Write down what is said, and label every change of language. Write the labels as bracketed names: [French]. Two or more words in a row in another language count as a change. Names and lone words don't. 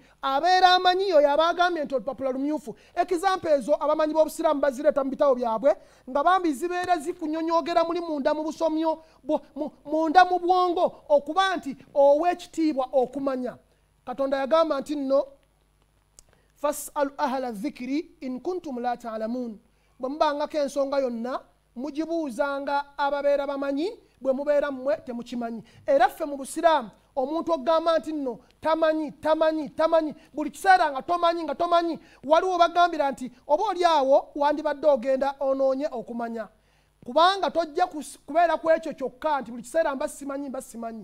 [Ganda] Abeera amanyi oyo aba agambye nti olupapula lumyufu. Ekizampa ezo abamanyi b'Obusiraamu bazireeta mu bitabo byabwe nga bambi zibeera zikunyonyogera muli munda mu busomyo, munda mu bwongo, okuba nti ow'ekitiibwa okumanya. Katonda yagamba nti nno [Arabic] فاسألوا أهل الذكر إن كنتم لا تعلمون, [Ganda] bwe mubangako ensonga yonna mugibuuzanga ababeera bamanyi, bwe mubeera mmwe temukimanyi. Era ffe mu Busiraamu omuntu ogamba nti nno tamanyi buli kiseera nga tomanyi, waliwo bagambira nti oba oli awo wandibadde ogenda onoonye okumanya, kubanga tojja kubeera ku ekyo kyokka nti buli kiseera mba simanyi.